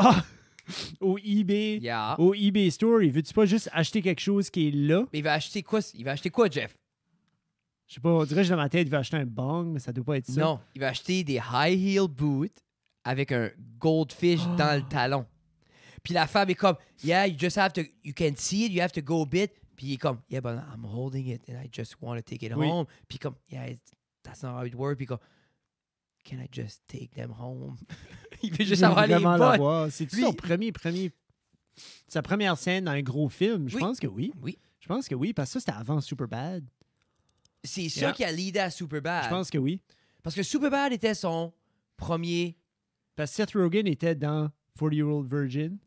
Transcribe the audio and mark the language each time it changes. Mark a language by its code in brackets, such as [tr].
[fr] Ah! Au eBay. [en] Yeah. [fr] Au eBay Store, il veut-tu pas juste acheter quelque chose qui est là? Mais il va acheter quoi? Il va acheter quoi, Jeff? Je sais pas, on dirait que dans ma tête, il va acheter un bong, mais ça doit pas être ça. Non, il va acheter des [en] high heel boots [fr] avec un goldfish dans le talon. Puis la femme est comme, [en] yeah, you just have to, you can see it, you have to go a bit. [fr] Puis il est comme, [en] yeah, but I'm holding it and I just want to take it home. [fr] Puis comme, [en] yeah, that's not how it works. Puis comme, can I just take them home? [fr] Il veut juste avoir les bottes. C'est-tu sa première scène dans un gros film? Je pense que oui. Oui. Je pense que oui, parce que ça, c'était avant Superbad. C'est ça qui a leadé à Superbad. Je pense que oui. Parce que Superbad était son premier... Parce que Seth Rogen était dans 40-Year-Old Virgin.